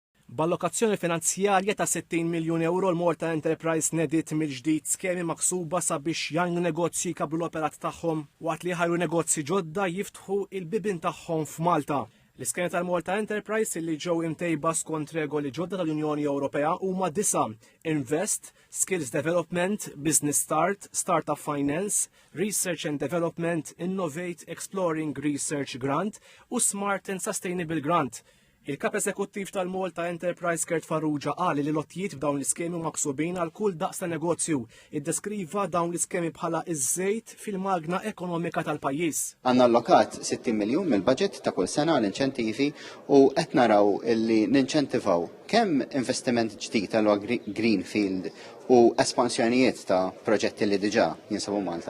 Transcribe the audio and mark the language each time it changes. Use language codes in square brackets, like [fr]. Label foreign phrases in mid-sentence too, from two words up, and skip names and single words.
[mt] B'allokazzjoni finanzjarja ta' 60 miljun euro l-Malta Enterprise nedit mill-ġdid skemi maksuba sabiex jgħinu negozji kablu l-operat tagħhom waqt li ħajru negozji ġodda jiftħu il-bibin tagħhom f'Malta. L-iskemi tal-Malta Enterprise li ġew imtejba skont regoli ġodda tal-Unjoni Ewropea huma 9: [en] Invest, Skills Development, Business Start, Startup Finance, Research and Development, Innovate Exploring Research Grant u Smart and Sustainable Grant. [mt] Il-kap eżekuttiv tal-Malta Enterprise Gert Farrugia qal li l-ottijiet f'dawn l-iskemi maksubin għal kull daqs ta' negozju. Iddeskriva dawn l-iskemi bħala iż-żejt fil-magna ekonomika tal-pajjiż. Għandna allokat 60 miljun mill-budget ta' kull sena l-inċentivi u qed naraw illi ninċentivaw kemm investiment ġdid għal greenfield u espansjonijiet ta' proġetti li diġà jinsabu Malta.